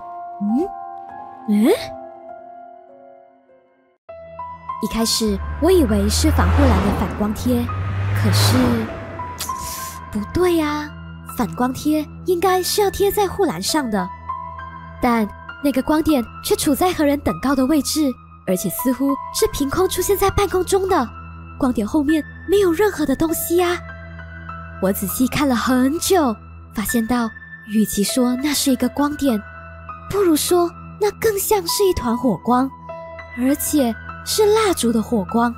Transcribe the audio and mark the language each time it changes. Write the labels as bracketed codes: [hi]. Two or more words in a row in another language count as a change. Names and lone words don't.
[zh] 一開始我以為是防護欄的反光貼，可是不對啊，反光貼應該是要貼在護欄上的，但那個光點卻處在和人等高的位置，而且似乎是憑空出現在半空中的。光點後面沒有任何的東西啊！我仔細看了很久，發現到與其說那是一個光點，不如說那更像是一團火光，而且是蠟燭的火光。